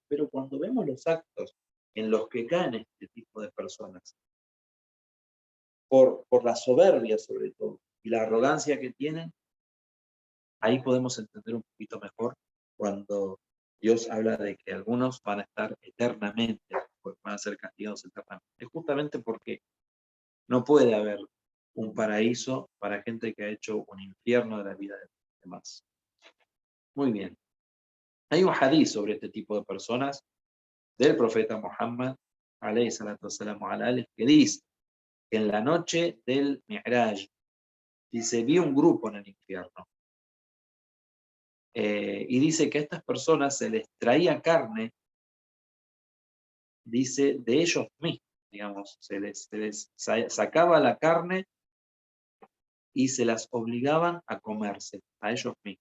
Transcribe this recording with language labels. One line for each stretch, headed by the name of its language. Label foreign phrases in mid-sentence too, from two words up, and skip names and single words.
Spanish: Pero cuando vemos los actos en los que caen este tipo de personas, por la soberbia sobre todo, y la arrogancia que tienen, ahí podemos entender un poquito mejor cuando Dios habla de que algunos van a estar eternamente, van a ser castigados eternamente. Es justamente porque no puede haber un paraíso para gente que ha hecho un infierno de la vida de los demás. Muy bien. Hay un hadith sobre este tipo de personas del profeta Muhammad,
Arabic: عليه الصلاة والسلام على آله,
Spanish: que dice que en la noche del Mi'raj, dice, vi un grupo en el infierno. Y dice que a estas personas se les traía carne, dice, de ellos mismos, digamos, se les sacaba la carne y se las obligaban a comerse, a ellos mismos.